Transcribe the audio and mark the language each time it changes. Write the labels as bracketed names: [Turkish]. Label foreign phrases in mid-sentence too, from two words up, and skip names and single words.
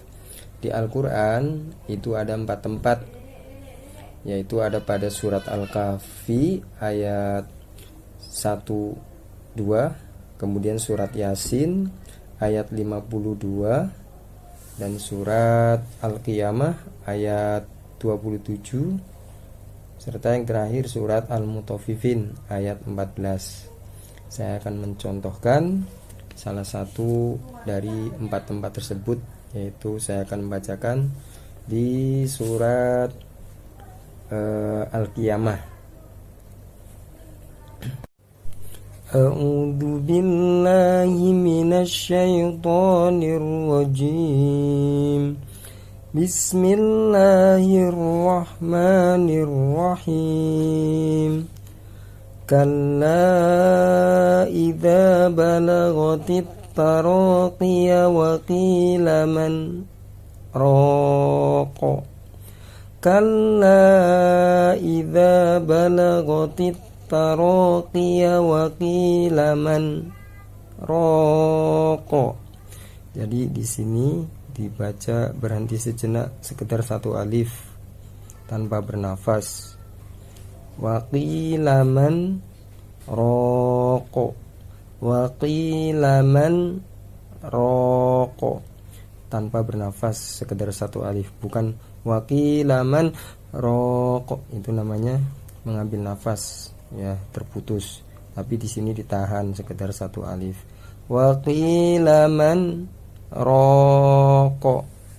[Indonesian] Di Al-Quran itu ada 4 tempat, yaitu ada pada surat Al-Kahfi ayat 1, 2, kemudian surat Yasin ayat 52, dan surat Al-Qiyamah ayat 27, serta yang terakhir surat Al-Mutaffifin ayat 14. Saya akan mencontohkan salah satu dari 4 tempat tersebut, yaitu saya akan membacakan di surat Al-Qiyamah. [Arabic] أعوذ بالله من الشيطان الرجيم. بسم الله الرحمن الرحيم. كلا إذا بلغت التراقي وقيل من راق. كلا إذا بلغت التراقي وقيل من راق. [Indonesian] Jadi di sini dibaca berhenti sejenak, sekedar satu alif tanpa bernafas. [Arabic] وقيل من راق، وقيل من راق, [Indonesian] tanpa bernafas, sekedar satu alif. Bukan waqilaman rokok, itu namanya mengambil nafas, ya, terputus. Tapi di sini ditahan, sekedar satu alif. Waqilaman rokok.